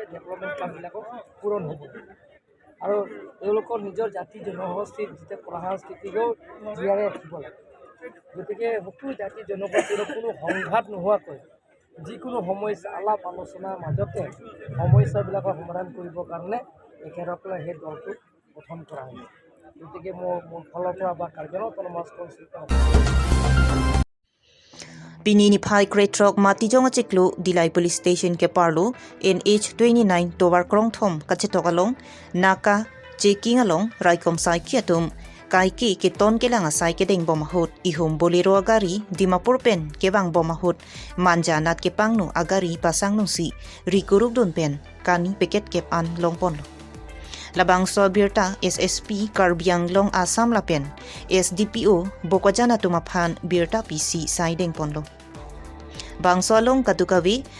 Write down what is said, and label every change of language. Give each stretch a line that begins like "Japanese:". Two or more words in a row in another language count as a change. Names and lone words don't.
Assamese: ডেভেলপমেণ্ট কামবিলাকক পূৰণ হ'ব আৰু তেওঁলোকৰ নিজৰ জাতি জনগোষ্ঠীৰ যেতিয়া কলা সংস্কৃতিকো জীয়াই ৰাখিব লাগে গতিকে সকলো জাতি জনগোষ্ঠীৰ কোনো সংঘাত নোহোৱাকৈ যিকোনো সমস্যা আলাপ আলোচনাৰ মাজতে সমস্যাবিলাকৰ সমাধান কৰিবৰ কাৰণে তেখেতসকলে সেই দলটো গঠন কৰা হৈছে গতিকে মোৰ ফালৰ পৰা বা কাৰ্বি অটোনমাছ কাউন্সিল
Karbi: Pinini Phai Kretrok Matijong Chiklu Dilai
English: Police Station
Karbi: ke Parlo NH29 Tower Krong Thom Kachetokalong Naka Checking along Raikom Sai Kiatum Kaiki ke ton ke langa sai ke deng bomahut ihum bolero agari Dimapur pen ke bang bomahut manja nat ke pangnu agari pasang nusi rikuruk dun pen kani peket kep an longpon Labang Abirta SSP Karbi Anglong Assam Lapen SDPO Bokojana Tumaphan Birta PC Saideng Ponlo Bangso along Katukawi